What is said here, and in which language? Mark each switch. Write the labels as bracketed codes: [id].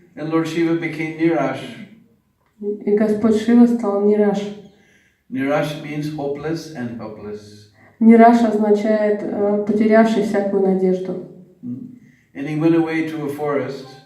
[en] And Lord Shiva became Nirash. [ru] И Господь Шива стал Нираш. [en] Nirash means hopeless and helpless. [ru] Нираш означает потерявший всякую надежду. [en] And he went away to a forest.